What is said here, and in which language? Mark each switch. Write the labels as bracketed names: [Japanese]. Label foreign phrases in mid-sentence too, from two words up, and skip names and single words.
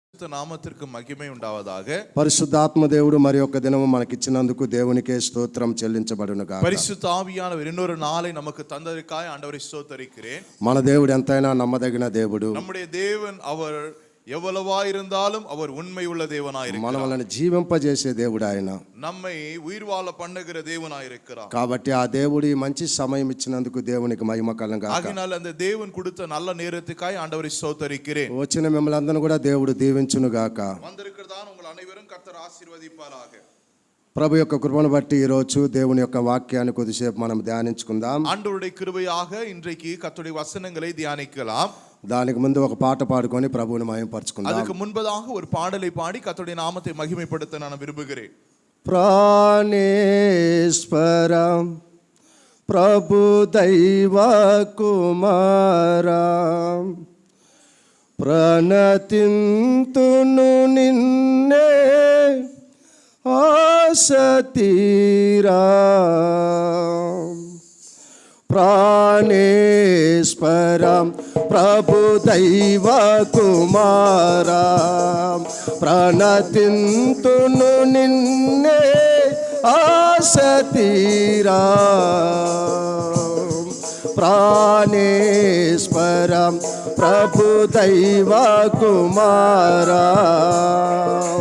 [Tamil] பரிசுத்த நாமத்திற்கு மகிமை உண்டாவதாக. [Telugu] పరిశుద్ధాత్మ దేవుడు మరి ఒక దినము మనకిచ్చినందుకు దేవునికే స్తోత్రం చెల్లించబడును గాక. [Tamil] பரிசுத்த ஆவியானவர் இன்னொரு நாளை நமக்கு தந்ததற்காக ஆண்டவரை ஸ்தோத்திரிக்கிறேன். [Telugu] మన దేవుడు ఎంతైనా నమ్మదగిన దేవుడు. [Tamil] நம்முடைய தேவன் அவர் எவ்வளவா இருந்தாலும் அவர் உண்மை உள்ள தேவனாய் இருக்கிறார். [Telugu] మనల్ని జీవింపజేసే దేవుడు ఆయన. [Tamil] நம்மை உயிர் வாழ பண்ணுகிற தேவனாய் இருக்கிறார். [Telugu] కాబట్టి ఆ దేవుడి మంచి సమయం ఇచ్చినందుకు దేవునికి మహిమ కలుగును గాక. [Tamil] ஆகையால் அந்த தேவன் கொடுத்த நல்ல நேரத்துக்காய் ஆண்டவரை ஸ்தோத்திரிக்கிறேன். [Telugu] వచ్చిన మిమ్మల్ని అందరిని కూడా దేవుడు దీవించును గాక. [Tamil] வந்திருக்கிறதான உங்கள் அனைவரும் கர்த்தர் ஆசீர்வதிப்பாராக. [Telugu] ప్రభు యొక్క కృపను బట్టి ఈ రోజు దేవుని యొక్క వాక్యాన్ని కొద్దిసేపు మనం ధ్యానించుకుందాం. [Tamil] ஆண்டவருடைய கிருபையாக இன்றைக்கு கர்த்தருடைய வசனங்களை தியானிக்கலாம். [Telugu] దానికి ముందు ఒక పాట పాడుకొని ప్రభువుని మహిమపరచుకుందాం. [Tamil] அதுக்கு முன்பதாக ஒரு பாடலை பாடி கர்த்தருடைய நாமத்தை மகிமைப்படுத்த நான் விரும்புகிறேன். [Telugu] ప్రాణేశ్వరం ప్రభు దైవ కుమారం ప్రణతింతును నిన్నే ఆసతీరా ప్రాణేశ్వరం ప్రభు దైవ కుమారం ప్రణతింతును నిన్నే ఆసతీరా ప్రాణేశ్వరం ప్రభు దైవ కుమారం.